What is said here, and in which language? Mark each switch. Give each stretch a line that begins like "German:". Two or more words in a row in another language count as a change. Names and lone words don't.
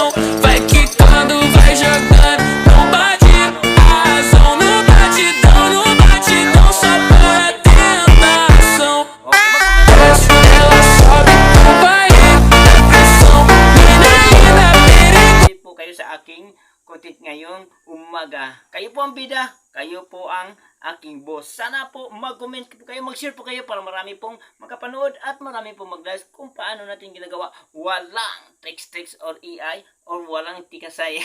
Portuguese: Vai quicando, vai jogando, não bate a razão. No batidão, só para tentação. Desce, ela sobe no baile é pressão. Mina linda, perigosa.
Filipino: Po kayo sa aking content ngayong umaga. Kayo po ang bida, kayo po ang aking boss. Sana po mag-comment po kayo, mag-share po kayo para marami pong makapanood at marami pong mag-like kung paano natin ginagawa. Walang
English: tricks or AI or
Filipino: walang tikasay.